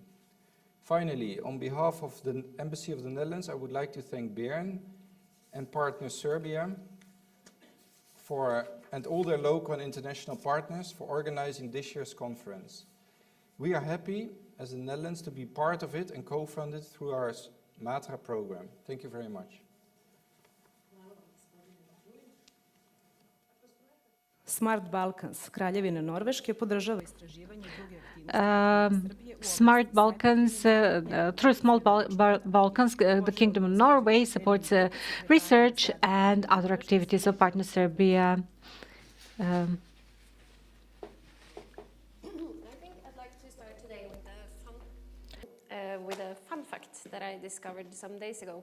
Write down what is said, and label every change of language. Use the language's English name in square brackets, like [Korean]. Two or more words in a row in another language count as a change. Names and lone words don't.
[English] Finally, on behalf of the Embassy of the Netherlands, I would like to thank Bern and partner Serbia and all their local and international partners for organizing this year's conference. We are happy as the Netherlands to be part of it and co-fund it through our MATRA program. Thank you very much. [Serbian] Smart Balkans, Kraljevina Norveške, podržava istraživanje i druge aktivnosti [English] Smart Balkans, through Smart Balkans, the Kingdom of Norway supports research and other activities of partner Serbia. I think I'd like to start today with a fun fact that I discovered some days ago.